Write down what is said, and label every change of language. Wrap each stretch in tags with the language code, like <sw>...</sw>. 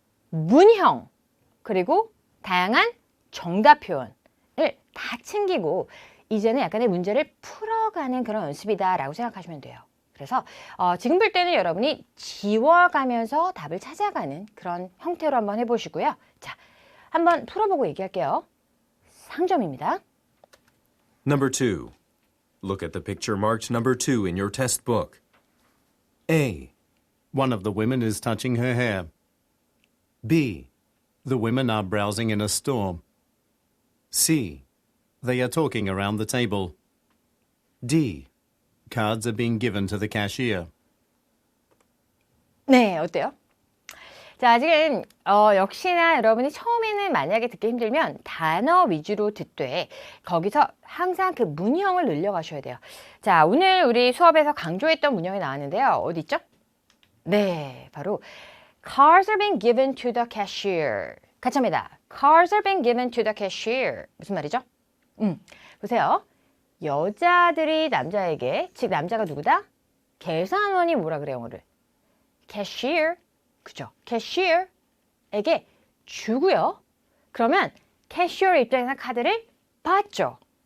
<ko>문형, 그리고 다양한 정답 표현을 다 챙기고 이제는 약간의 문제를 풀어가는 그런 연습이다라고 생각하시면 돼요. 그래서 지금 볼 때는 여러분이 지워가면서 답을 찾아가는 그런 형태로 한번 해보시고요. 자, 한번 풀어보고 얘기할게요. 상점입니다.</ko> <en>Number 2. Look at the picture marked number 2 in your test book. A, One of the women is touching her hair. B, The women are browsing in a store. C, They are talking around the table. D. Cards are being given to the cashier.</en> <ko>네, 어때요? 자, 지금 역시나 여러분이 처음에는 만약에 듣기 힘들면 단어 위주로 듣되 거기서 항상 그 문형을 늘려가셔야 돼요. 자, 오늘 우리 수업에서 강조했던 문형이 나왔는데요. 어디 있죠? 네, 바로</ko> <en>Cards are being given to the cashier.</en> <ko>같이 합니다.</ko> <en>Cards are being given to the cashier.</en> <ko>무슨 말이죠? 보세요. 여자들이 남자에게, 즉 남자가 누구다? 계산원이 뭐라 그래요, 영어를? cashier. 그죠? cashier에게 주고요. 그러면 캐시어 입장에서 카드를 받죠.</ko>